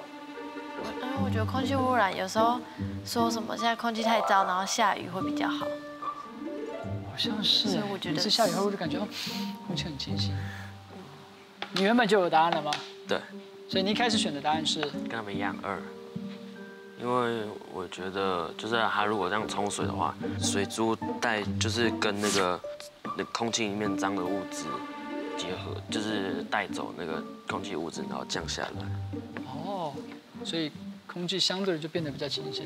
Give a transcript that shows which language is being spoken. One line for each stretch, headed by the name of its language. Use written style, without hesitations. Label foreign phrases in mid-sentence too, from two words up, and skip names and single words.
Chinese: 因為我覺得空氣污染有時候說什麼現在空氣太糟，然後下雨會比較好。好像是，所以我覺得每次下雨後我就感覺空氣很清新。你原本就有答案了嗎？對。所以你一開始選的答案是？跟他們一樣2。因为我觉得，就是它如果这样冲水的话，水珠就是跟那空气里面脏的物质结合，就是带走那个空气物质，然后降下来。哦，所以空气相对的就变得比较新鲜了。